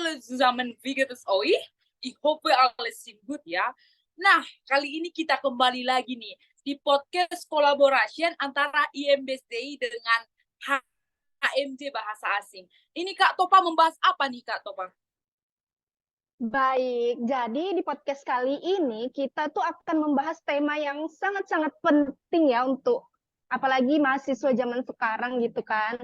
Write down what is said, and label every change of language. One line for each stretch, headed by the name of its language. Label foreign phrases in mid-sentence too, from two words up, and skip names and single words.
German: zusammen, wie geht es euch? Ich hoffe, alles sind gut ya.
Indonesian: Nah, kali ini kita kembali lagi nih di
English: podcast collaboration
Indonesian: antara IMBSDI dengan HMJ Bahasa Asing. Ini Kak Topa membahas apa nih Kak Topa? Baik, jadi di podcast kali ini kita tuh akan membahas tema yang sangat-sangat penting ya untuk apalagi mahasiswa zaman sekarang gitu kan.